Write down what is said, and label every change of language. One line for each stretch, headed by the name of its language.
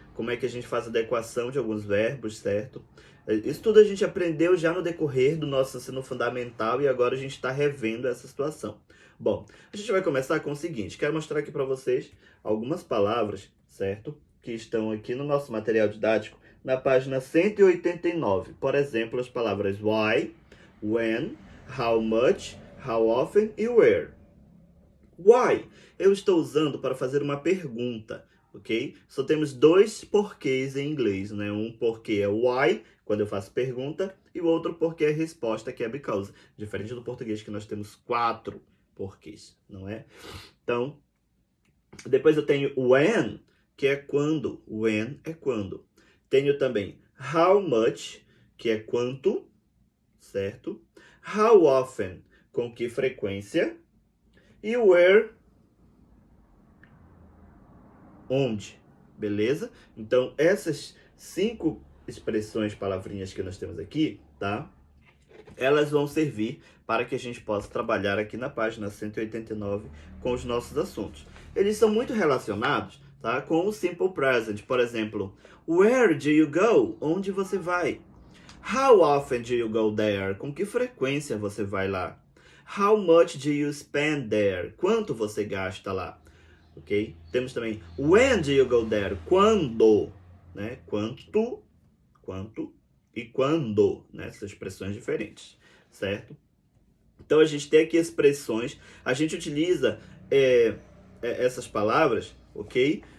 Portuguese: Como é que a gente faz a adequação de alguns verbos, certo? Isso tudo a gente aprendeu já no decorrer do nosso ensino fundamental e agora a gente está revendo essa situação. Bom, a gente vai começar com o seguinte. Quero mostrar aqui para vocês algumas palavras, certo? Que estão aqui no nosso material didático na página 189. Por exemplo, as palavras why, when, how much, how often e where. Why eu estou usando para fazer uma pergunta, ok? Só temos dois porquês em inglês, né? Um porquê é why, quando eu faço pergunta, e o outro porquê é resposta, que é because. Diferente do português, que nós temos 4 porquês, não é? Então, depois eu tenho when, que é quando. When é quando. Tenho também how much, que é quanto, certo? How often, com que frequência. E where, onde, beleza? Então, essas 5 expressões, palavrinhas que nós temos aqui, tá? Elas vão servir para que a gente possa trabalhar aqui na página 189 com os nossos assuntos. Eles são muito relacionados, tá, com o simple present. Por exemplo,
English: where do you go?
Portuguese: Onde você vai?
English: How often do you go there?
Portuguese: Com que frequência você vai lá?
English: How much do you spend there?
Portuguese: Quanto você gasta lá? Ok? Temos também
English: when do you go there?
Portuguese: Quando, né? Quanto e quando, né? Essas expressões diferentes, certo? Então a gente tem aqui expressões, a gente utiliza essas palavras, ok?